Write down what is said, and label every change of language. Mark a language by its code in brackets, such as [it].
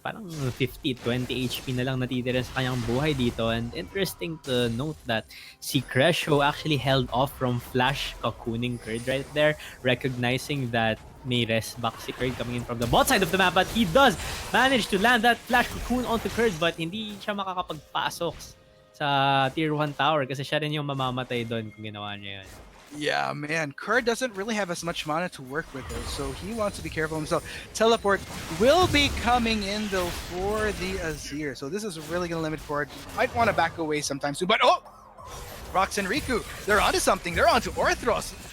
[tl] Parang 50, 20 HP na lang natitira sa kanyang buhay dito. [en] And interesting to note that si Greshio actually held off from flash cocooning Kurd right there. Recognizing that may rest back si Kurd coming in from the bot side of the map. But he does manage to land that flash cocoon onto Kurd. [tl] But hindi siya makakapagpasok sa tier 1 tower. Kasi siya rin yung mamamatay doon kung ginawa niya yun. [en] Yeah, man. Kurd doesn't really have as much mana to work with, though, so he wants to be careful himself. Teleport will be coming in, though, for the Azir. So this is really going to limit Kurd. Might want to back away sometime soon, but oh! Rox and Riku, they're onto something. They're onto Orthros.